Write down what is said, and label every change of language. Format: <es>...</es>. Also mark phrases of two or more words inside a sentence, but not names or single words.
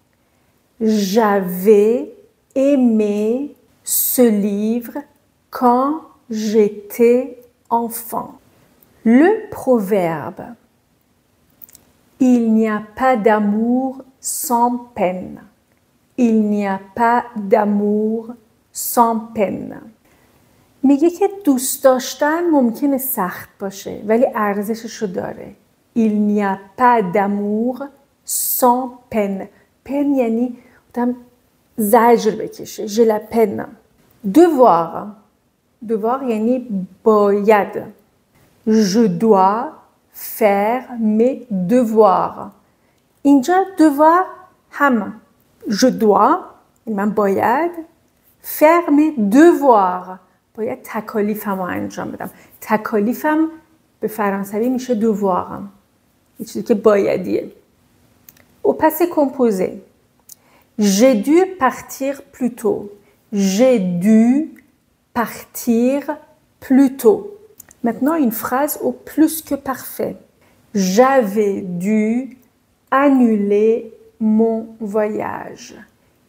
<fr>J'avais aimé ce livre quand j'étais enfant. Le proverbe. Il n'y a pas d'amour sans peine. Il n'y a pas d'amour sans peine.</fr> <fa>میگه که دوست داشتن ممکنه سخت باشه ولی ارزشش رو داره.</fa> <fr>Il n'y a pas d'amour sans peine.</fr> <fa>peine یعنی آدم زجر بکشه.</fa> <fr>J'ai la peine. devoir. devoir</fr> <fa>یعنی باید.</fa> <fr>Je dois faire mes devoirs. اینجا devoir هم. Je dois</fr> <fa>من باید</fa> <fr>faire mes devoirs.</fr> <fa>باید تکالیفم رو انجام بدم. تکالیفم به فرانسوی میشه devoir. یه چیزی که بایدیه.</fa> <fr>Au passé composé. J'ai dû partir plus tôt. J'ai dû partir plus tôt. Maintenant, une phrase au plus que parfait. J'avais dû annuler mon voyage.</fr>